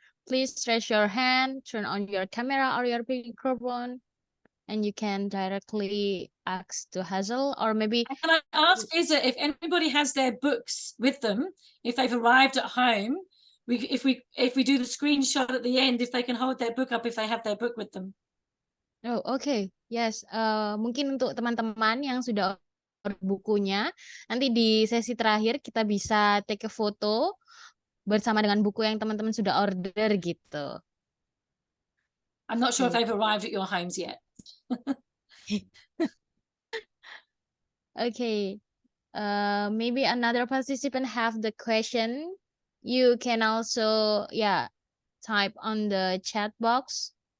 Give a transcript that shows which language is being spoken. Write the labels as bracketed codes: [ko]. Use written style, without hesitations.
[en] Please raise your hand, turn on your camera or your microphone, and you can directly ask to Hazel, or maybe. Can I ask, Isa, if anybody has their books with them, if they've arrived at home, if we do the screenshot at the end, if they can hold their book up, if they have their book with them. Oh, okay. Yes. [id] Mungkin untuk teman-teman yang sudah order bukunya, nanti di sesi terakhir kita bisa [en] take a [id] foto bersama dengan buku yang teman-teman sudah order gitu. [en] I'm not sure if they've arrived at your homes yet. Okay. Maybe another participant have the question. You can also, type on the chat box.